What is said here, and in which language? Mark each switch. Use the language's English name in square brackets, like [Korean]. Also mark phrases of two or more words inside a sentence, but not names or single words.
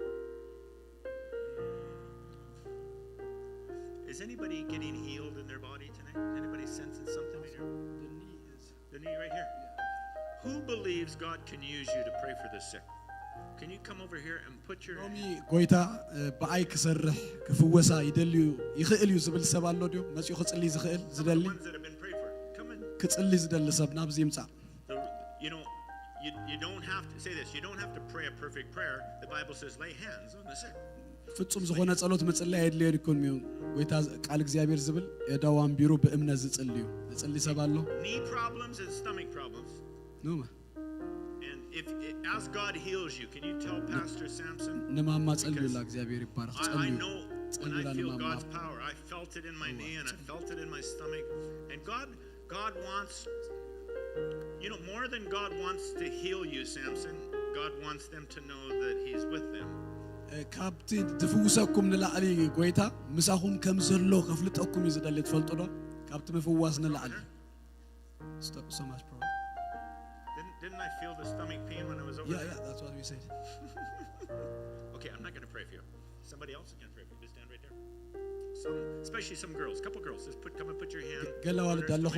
[English] Is anybody getting healed in their body tonight? Anybody sensing something in your the knee right here? Who believes God can use you to pray for the sick? Can you come over here and put your [Tigrinya] ጎይታ በአይ ክሰርሕ ክፍወሳ ይደልዩ ይኽእል እዩ ዝብል ሰብ ኣሎ ድዩ መፅኡ ክጽሊ ዝኽእል ዝደሊ ክጽሊ ዝደሊ ሰብ ናብዚ ይምጻእ [English] You know, you don't have to say this. You don't have to pray a perfect prayer. The Bible says lay hands on the sick. [Tigrinya] ፍጹም ዝኾነ ጸሎት መጽለይ አይድልየን ይኩን ሚው ጎይታ ቃል እግዚአብሔር ዝብል የዳዋን ቢሮ በእምነት ዝጽልዩ ዝጽሊ ሰብ ኣሎ [English] knee problems and stomach problems. No. And as God heals you, can you tell Pastor Samson? [Tigrinya] ነማማ ጸልዩላ እግዚአብሔር ይባረክ [English] I know when I feel God's power. I felt it in my knee and I felt it in my stomach. And God wants, you know, more than God wants to heal you, Samson, God wants them to know that he's with them. [Tigrinya] ካብቲ ትፍውሰኩም ንላዕሊ ጎይታ ምሳኹም ከም ዘሎ ከፍልጠኩም ይዝደል ትፈልጡ ዶ ካብቲ ምፍዋስ ንላዕሊ [English] Stop so much bro. Didn't I feel the stomach pain when I was over there? Yeah, that's what we said. Okay, I'm not going to pray for you. Somebody else is going to pray for you. Just stand right there. Especially some girls, couple girls. Just come and put your hand on her stomach.